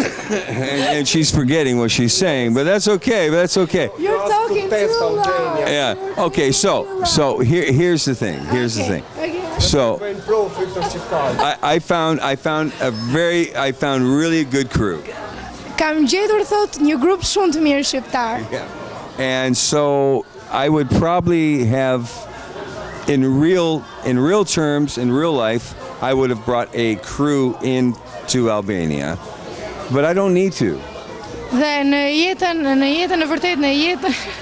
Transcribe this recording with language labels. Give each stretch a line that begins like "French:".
English: and she's forgetting what she's saying, but that's okay. You're talking too loud. Yeah. Okay. So here's the thing. Okay. So I found really good crew.
Albanian: Kam gjetur thot një grup shumë të mirë shqiptar.
English: Yeah. And so I would probably have in real terms, in real life, I would have brought a crew into Albania. But I don't need to.
Albanian: Dhe në jetën e vërtet, në jetën